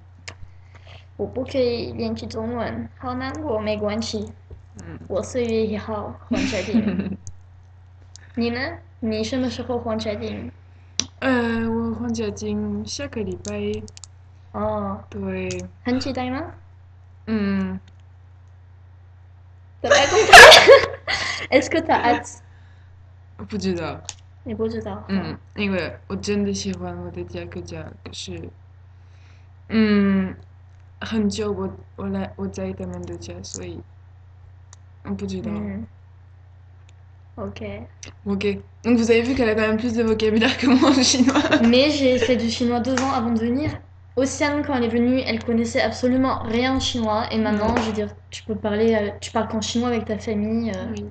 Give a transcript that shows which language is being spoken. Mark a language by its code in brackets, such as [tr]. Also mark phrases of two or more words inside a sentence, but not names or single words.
[zh] 我不可以练习中文，好难过，没关系，嗯。我4月1号还决定。你呢？你什么时候还决定？我放假进下个礼拜。哦，对。很期待吗？嗯， [fr] t'as pas compris Est-ce que t'as hâte [zh] 不知道。你不知道，好。因为我真的喜欢我的家，可是嗯，很久我在他们的家，所以我不知道。嗯 ，OK。 [fr] Ok. Donc vous avez vu qu'elle a quand même plus de vocabulaire que moi en chinois. Mais j'ai fait du chinois 2 ans avant de venir. Océane, quand elle est venue, elle connaissait absolument rien en chinois. Et maintenant, Ouais. je veux dire, tu parles qu'en chinois avec ta famille. Oui.